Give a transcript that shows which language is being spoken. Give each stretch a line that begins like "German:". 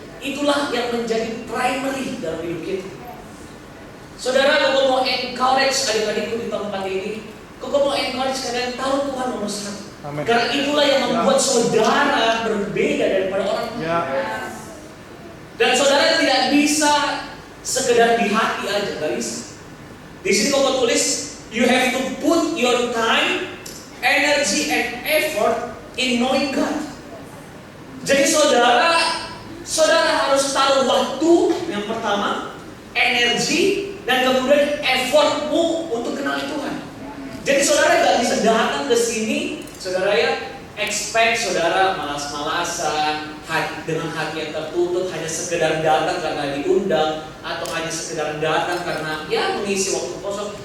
Indonesian: Itulah yang menjadi primary dalam hidup kita. Saudara, kalau mau encourage adik-adikku di tempat ini, kalau mau encourage kalian tahu Tuhan nomor satu. Amin. Karena itulah yang membuat saudara berbeda daripada orang lain. Ya. Dan saudara tidak bisa sekedar di hati aja, gak bisa. Di sini kau tulis,
English: you have to put your time, energy, and effort in knowing God.
Indonesian: Jadi saudara harus taruh waktu yang pertama, energi, dan kemudian effortmu untuk kenal Tuhan. Jadi saudara gak bisa datang ke sini, saudara ya, expect saudara malas-malasan, dengan hati yang tertutup, hanya sekedar datang karena diundang, atau hanya sekedar datang karena ya mengisi waktu kosong.